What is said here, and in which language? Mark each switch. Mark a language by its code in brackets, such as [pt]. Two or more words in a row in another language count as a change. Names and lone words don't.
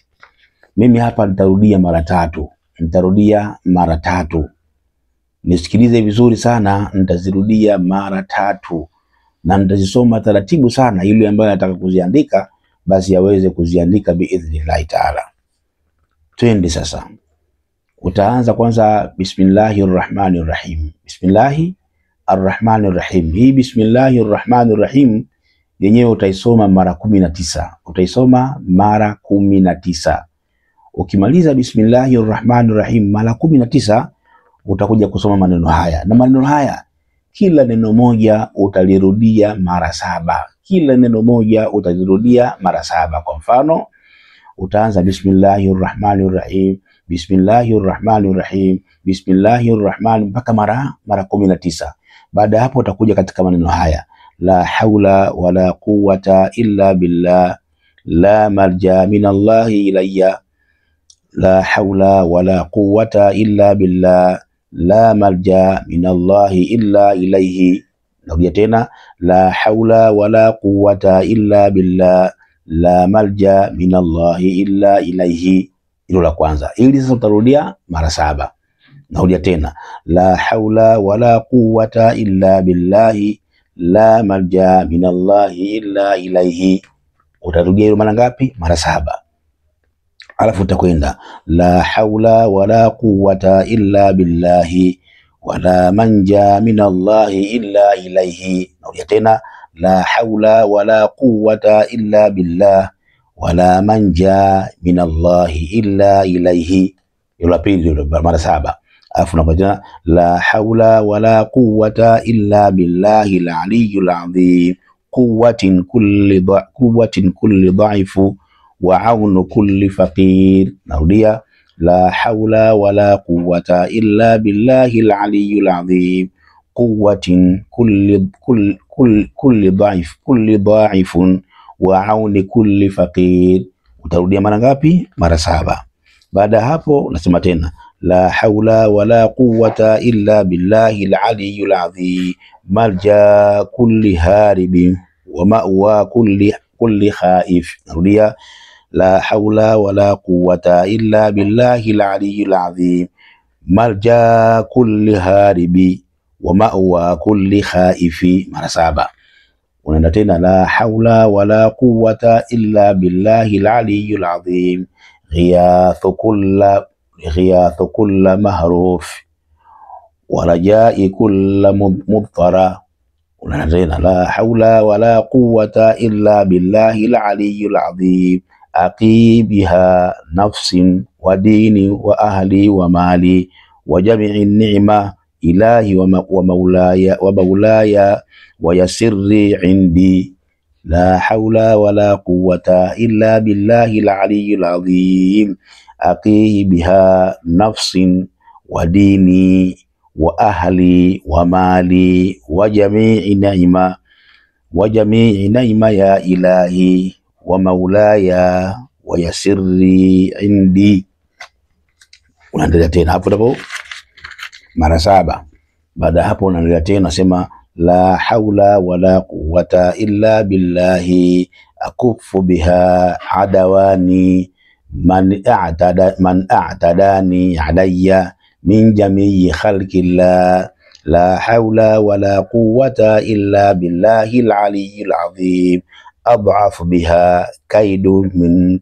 [sw] Mimi hapa nitarudia mara tatu. Nisikilize vizuri sana, nitazirudia mara tatu na nitazisoma taratibu sana, ili ambaye anataka kuziandika basi aweze kuziandika [ar] بإذن الله تعالى. [sw] Twende sasa. Utaanza kwanza bismillahirrahmanirrahim. [ar] Bismillahirrahmanirrahim. [sw] Hii bismillahirrahmanirrahim yenyewe utaisoma mara 19. Ukimaliza bismillahirrahmanirrahim mara 19 utakuja kusoma maneno haya, na maneno haya kila neno moja utalirudia mara 7. Kwa mfano utaanza bismillahirrahmanirrahim mpaka mara 19. Baada ya hapo utakuja katika maneno haya: [ar] لا حول ولا قوة إلا بالله، لا ملجأ من الله إليّ، لا حول ولا قوة إلا بالله، لا ملجأ من الله إلا إليه. [sw] Narudia tena: [ar] لا حول ولا قوة إلا بالله، لا ملجأ من الله إلا إليه. [sw] Hilo la kwanza. Ili sasa utarudia mara 7. Narudia tena: [ar] لا حول ولا قوة إلا بالله، لا ملجأ من الله إلا إليه. [sw] Utarudia hilo mara ngapi? Mara 7. Alafu utakwenda [ar] لا حول ولا قوة إلا بالله ولا ملجأ من الله إلا إليه. [sw] Narudia tena: [ar] لا حول ولا قوة إلا بالله ولا ملجأ من الله إلا إليه. [sw] Hilo la pili mara 7. Alafu unapatia [ar] لا حول ولا قوة إلا بالله العلي العظيم، قوة كل ضعيف وعون كل فقير. Narudia: لا حول ولا قوة إلا بالله العلي العظيم، قوة كل ضعيف وعون كل فقير. [sw] Utarudia mara ngapi? Mara 7. Baada hapo unasema tena [ar] لا حول ولا قوة إلا بالله العلي العظيم، ملجأ كل هارب ومأوى كل خائف. Narudia: لا حول ولا قوة إلا بالله العلي العظيم، ملجأ كل هارب ومأوى كل خائف. Mara 7. [sw] Unaenda tena [ar] لا حول ولا قوة إلا بالله العلي العظيم, غياث كل ملهوف ورجاء كل مضطر. [sw] Unaenda tena [ar] لا حول ولا قوة إلا بالله العلي العظيم، أقي بها نفسي وديني وأهلي ومالي وجميع نعم إلهي و مولاي ويسري عندي، لا حول ولا قوة إلا بالله العلي العظيم، أقي بها نفسي وديني وأهلي ومالي وجميع نعم يا إلهي ومولاي ويسري عندي. [sw] Unaendelea tena hapo mara 7. Baada hapo unaendelea tena unasema [ar] لا حول ولا قوة إلا بالله، أكف بها عدوان من اعتدى عليّ من جميع خلق الله، لا حول ولا قوة إلا بالله العلي العظيم، أضعف بها كيد من